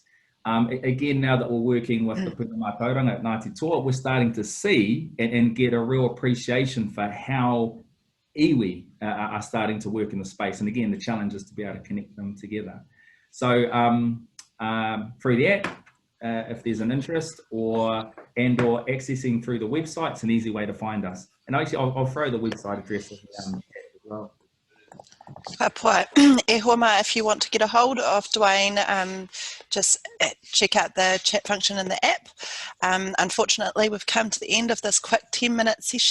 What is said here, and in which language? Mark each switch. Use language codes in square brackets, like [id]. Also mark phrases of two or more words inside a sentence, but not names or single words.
[en] Again, now that we're working with the Pūnamaitauranga at Ngāti Toa, we're starting to see and get a real appreciation for how iwi are starting to work in the space. And again, the challenge is to be able to connect them together. So through the app, if there's an interest or accessing through the website, it's an easy way to find us. And actually, I'll throw the website address in the chat as well. [mi] E hoa, [en] if you want to get a hold of DUANE, just check out the chat function in the app. Unfortunately, we've come to the end of this quick 10-minute session.